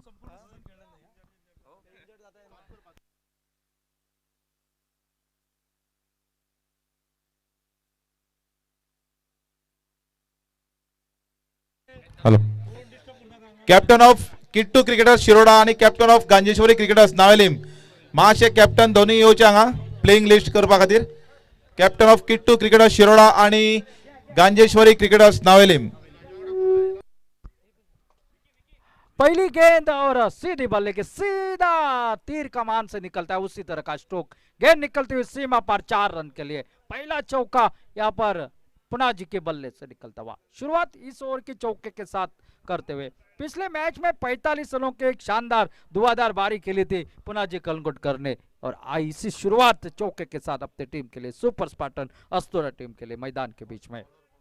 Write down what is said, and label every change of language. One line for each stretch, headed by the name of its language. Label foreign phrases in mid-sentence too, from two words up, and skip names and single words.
English: हॅलो. captain of
Konkani: किट्टू क्रिकेटर्स शिरोडा आणि
English: captain of
Konkani: गांजेश्वरी क्रिकेटर्स नावेलीम माशे कॅप्टन दोन्ही येवचे हांगा
English: playing list
Konkani: करपा खातीर.
English: captain of
Konkani: किट्टू क्रिकेटर्स शिरोडा आणि गांजेश्वरी क्रिकेटर्स नावेलीम.
Hindi: पहली गेंद और सीधी बल्ले के सीधा तीर कमान से निकलता है उसी तरह का स्ट्रोक। गेंद निकलती हुई सीमा पर 4 रन के लिए पहला चौका यहाँ पर पुना जी के बल्ले से निकलता हुआ। शुरुआत इस ओवर के चौके के साथ करते हुए पिछले मैच में 45 रनों के एक शानदार धुआंधार बारी खेली थी पुना जी कलंगुटकर ने, और आई इसी शुरुआत चौके के साथ अपनी टीम के लिए सुपर स्पार्टन अस्तोरा टीम के लिए मैदान के बीच में।